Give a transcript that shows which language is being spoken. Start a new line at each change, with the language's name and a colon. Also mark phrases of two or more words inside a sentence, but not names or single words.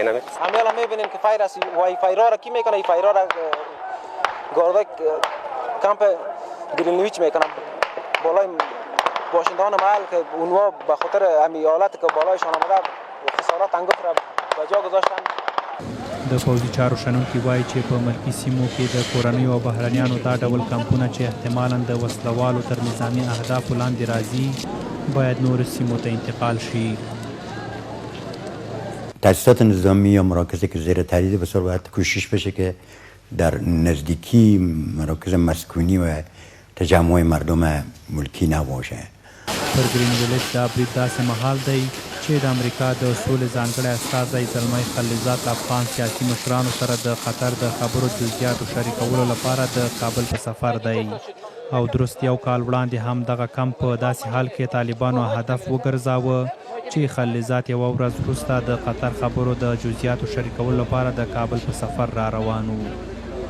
Persian: همه الان میبینیم که فایر است و این فایرها را کی میکنه؟ این فایرها را گاردای کمپ گرینویچ میکنه بالای باشندگان محل که اونها به خاطر همین حالت که بالایشان آمده خسارات انگفت را به جا گذاشتن.
Pashto: د پوځي چارو شنونکي وایي چې په ملکي سیمو کې د کورنیو او بهرنیانو دا ډول کمپونه چې احتمالاً د وسلوالو تر نظامي اهدافو لاندې راځي باید نورو سیمو ته انتقال شي.
Persian: تاسیسات نظامی یا مراکزی که زیر تهدید بسیار باید کوشش بشه که در نزدیکی مراکز مسکونی و تجمع مردم ملکی نباشه.
Pashto: پر ګرین ویلج دا برید داسې مهال دی چې د امریکا د سولې ځانګړی استازی زلمی خلیلزاد افغان سیاسي مشرانو سره د خطر د خبرو جزئیاتو شریکولو لپاره د کابل په سفر دی او درست 1 کال وړاندې هم دغه کمپ په داسې حال کې طالبانو هدف وګرځاوه چې خلیلزاد یوه ورځ وروسته د خطر خبرو د جزئیاتو شریکولو لپاره د کابل په سفر را روان و.